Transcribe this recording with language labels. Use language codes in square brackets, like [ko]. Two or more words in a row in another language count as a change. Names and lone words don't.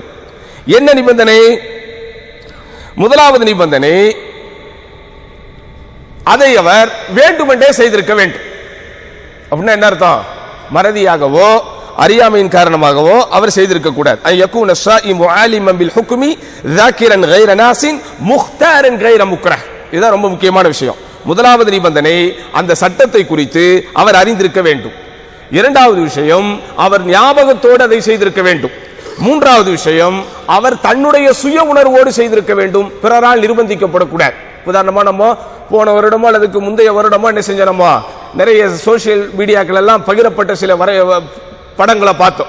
[ta] என்ன நிபந்தனை? முதலாவது நிபந்தனை, அதை அவர் வேண்டுமென்றே செய்திருக்க வேண்டும். அப்படின்னா என்ன அர்த்தம்? மறதியாகவோ அறியாமையின் காரணமாகவோ அவர் செய்திருக்க கூடாது. [ar] أن يكون الصائم عالما بالحكم ذاكرا غير ناس مختارا غير مكره. [ta] இதுதான் ரொம்ப முக்கியமான விஷயம். முதலாவது நிபந்தனை, அந்த சட்டத்தை குறித்து அவர் அறிந்திருக்க வேண்டும். இரண்டாவது விஷயம், அவர் ஞாபகத்தோடு அதை செய்திருக்க வேண்டும். மூன்றாவது விஷயம், அவர் தன்னுடைய சுய உணர்வோடு செய்திருக்க வேண்டும், பிறரால் நிர்பந்திக்கப்படக்கூடாது. உதாரணமா நம்ம போன வருடமோ அல்லதுக்கு முந்தைய வருடமோ என்ன செஞ்சோமோ, நிறைய [en] social medias [ta] எல்லாம் பகிரப்பட்ட சில படங்களை பார்த்தோம்.